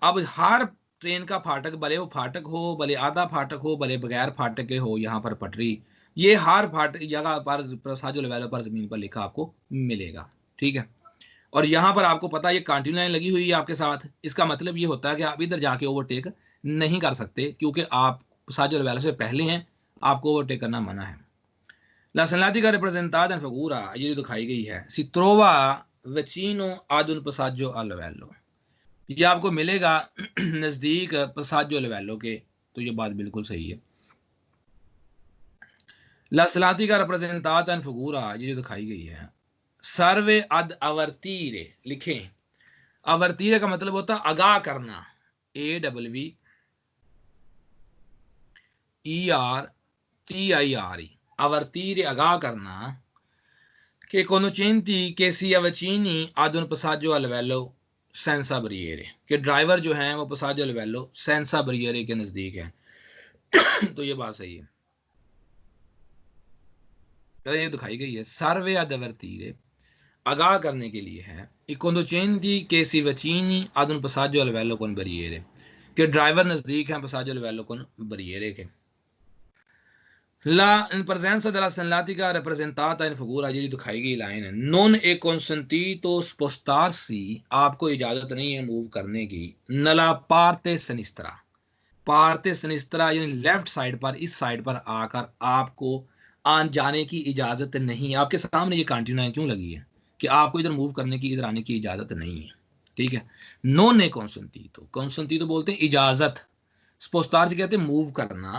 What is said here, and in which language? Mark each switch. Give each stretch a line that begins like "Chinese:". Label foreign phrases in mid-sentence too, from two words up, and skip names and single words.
Hindi: अब हर ट्रेन का फाटक, भले वो फाटक हो, भले आधा फाटक हो, भले बगैर फाटक के हो, यहाँ पर पटरी, ये हर फाटक जगह पर साजो लेवल पर जमीन पर लिखा आपको मिलेगा। ठीक है, और यहाँ पर आपको पता है ये
English: continue line
Hindi: लगी हुई है आपके साथ, इसका मतलब ये होता है कि आप इधर जाके ओवरटेक नहीं कर सकते, क्योंकि आप साजो लेवल से पहले हैं, आपको ओवरटेक करना मना है।
Italian: La segnaletica rappresentata in figura,
Hindi: ये जो दिखाई गई है,
Italian: si trova vicino ad un passaggio a livello,
Hindi: ये आपको मिलेगा नजदीक
Italian: passaggio livello
Hindi: के, तो ये बात बिल्कुल सही है।
Italian: ला segnaletica rappresentata in figura,
Hindi: ये जो दिखाई गई है,
Italian: serve ad avvertire,
Hindi: लिखें, अवर्तीरे का मतलब होता है आगाह करना, AWVERTIRE, अवर्तीरे आगाह करना,
Italian: che conducenti che si avvicini ad un passaggio a livello senza barriere,
Hindi: कि ड्राइवर जो है वो
Italian: passaggio livello senza barriere
Hindi: के नजदीक है। तो ये बात सही है, तो ये दिखाई गई है,
Italian: serve ad avvertire,
Hindi: आगाह करने के लिए है,
Italian: i conducenti che si avvicini ad un passaggio a livello con barriere,
Hindi: कि ड्राइवर नजदीक है
Italian: passaggio livello con barriere
Hindi: के।
Italian: La in presenza della segnaletica rappresentata in figura,
Hindi: ये जो दिखाई गई लाइन है,
Italian: non è consentito spostarsi,
Hindi: आपको इजाजत नहीं है मूव करने की,
Italian: nella parte sinistra, parte sinistra
Hindi: यानी लेफ्ट साइड पर, इस साइड पर आकर आपको आन जाने की इजाजत नहीं है। आपके सामने ये
English: continue line
Hindi: क्यों लगी है कि आपको इधर मूव करने की, इधर आने की इजाजत नहीं है। ठीक है,
Italian: non è consentito
Hindi: तो बोलते हैं इजाजत, स्पोस्टार से कहते हैं मूव करना।